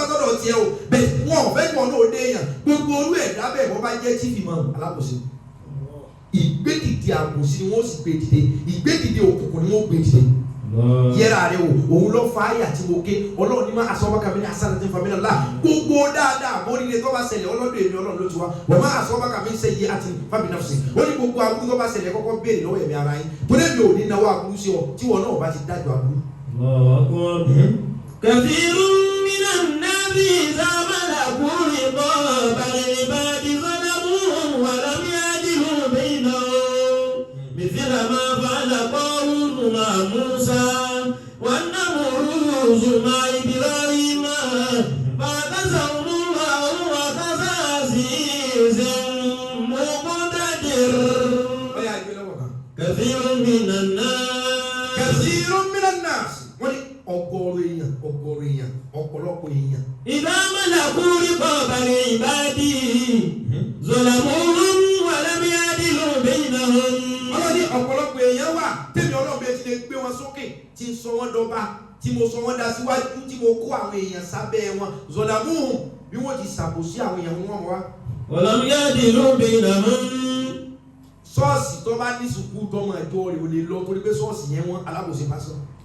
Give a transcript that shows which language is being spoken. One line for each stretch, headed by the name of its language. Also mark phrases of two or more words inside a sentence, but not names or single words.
Yoruba: sọ́dọ̀ tiẹ̀ o bẹ́ẹ̀ wọn ò fẹ́ kí wọn náà dé èèyàn gbogbo olú ẹ̀dá bẹ́ẹ̀ wọ́n bá jẹ́
English: chief imam
Yoruba: alábòsí ìgbédìde àbòsí ni wọ́n sì gbé dìde ìgbédìde òkùnkùn ni wọ́n gbé dìde yẹra rẹ o òun lọ fa ayé àti wòkè ọlọ́run ní ma asọ́bàkà mi ní asánàtì fàmílà ńlá gbogbo dáadáa àbóríire tó bá ṣẹlẹ̀ ọlọ́dún èmi ọlọ́run ló ti wá wọ́n má asọ́bàkà mi ṣe yé àti fàmílà fún sí ó ní gbogbo aburú tó bá ṣẹlẹ̀ kọ́kọ́ béèrè lọ́wọ́ ẹ̀mí ara yín tó débi òní náwó aburú sí ọ tí wọn náà bá ti dájọ́ aburú.
Arabic: كثير من الناس إذا ملكوا رقاب العباد ظلموهم ولم يعدلوا بينهم مثل ما فعل قارون مع موسى والنمرود مع إبراهيم فأخذهم الله أخذا عزيزا مقتدر. كثير من الناس
Yoruba: wọ́n ní ọ̀gọ̀rọ̀ èèyàn ọ̀pọ̀lọpọ̀ èèyàn.
Arabic: إذا ملكوا رقاب العباد ظلموهم ولم يعدلوا بينهم.
Yoruba: Ọlọ́run ní ọ̀pọ̀lọpọ̀ èèyàn wà tèmi Ọlọ́run bẹ́ẹ̀ ti lè gbé wọn sókè tí ń sọ wọ́n dọba tí mo sọ wọ́n dá síwájú tí mo kó àwọn èèyàn sábẹ́ wọn zalamuhum bí wọ́n ti ṣàbòsí àwọn èèyàn wọn wá.
Arabic: ولم يعدلوا بينهم.
Yoruba: Ṣọ́ọ̀ṣì tó bá ní sùkúù tọmọ ẹ̀jọ́ rẹ̀ ò lè lọ torí pé ṣọ́ọ̀ṣì yẹn wọ́n alábòsí pásọ̀.